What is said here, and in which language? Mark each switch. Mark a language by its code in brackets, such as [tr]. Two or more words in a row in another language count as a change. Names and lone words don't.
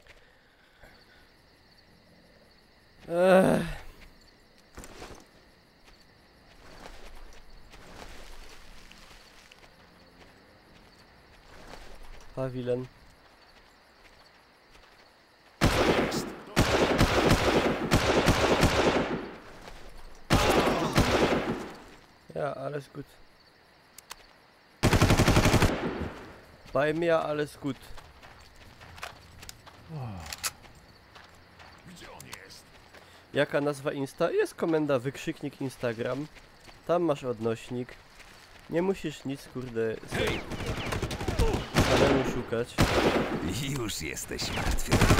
[pl] Pawilon. Jest! [de] Ja, alles gut. Bei mir alles gut. [pl] Gdzie on jest? Jaka nazwa Insta? Jest komenda wykrzyknik Instagram. Tam masz odnośnik. Nie musisz nic kurde samemu szukać. Już jesteś martwy.